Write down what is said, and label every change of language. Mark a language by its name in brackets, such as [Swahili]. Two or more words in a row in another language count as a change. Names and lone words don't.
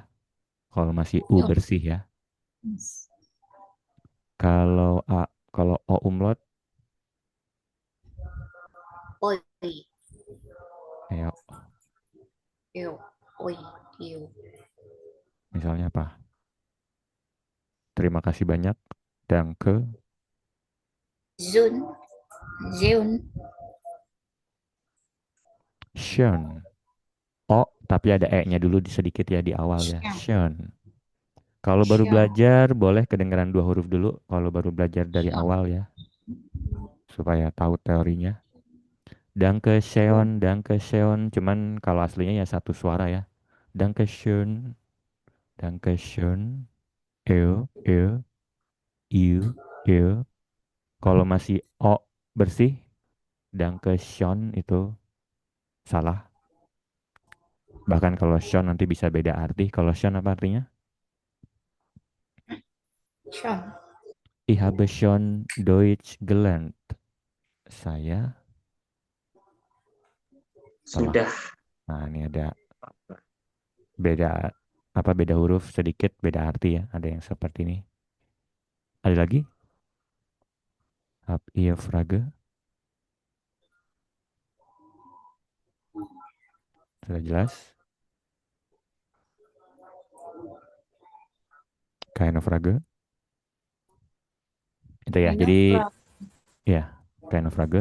[Indonesian] Kalau masih U bersih ya. Kalau O umlaut, Oi. ayo, Eu. Oi. Eu. misalnya apa? Terima kasih banyak. [German] Danke. Zun. Zeun. Schön. [Indonesian] O, tapi ada E-nya dulu sedikit ya di awal ya. Schön. Kalau baru [German] Schön. [Indonesian] belajar boleh kedengaran 2 huruf dulu. Kalau baru belajar dari awal ya. Supaya tahu teorinya. [German] Danke schön. [Indonesian] Cuman kalau aslinya ya 1 suara ya. [German] Danke schön. Dankeschön. Eu. You. [Indonesian] Kalau masih O bersih, Dankeschön itu salah. Bahkan kalau Schon nanti bisa beda arti. Kalau Schon apa artinya? Sean. [German] Ich habe schon Deutsch gelernt. [Indonesian] Saya telah. Sudah. Nah, ini ada beda beda huruf sedikit, beda arti ya. Ada yang seperti ini. Ada lagi? [German] Hab ihr Frage? [Indonesian] Sudah jelas? [German] Keine Frage? [Indonesian] Itu ya. Jadi ya, [German] keine Frage.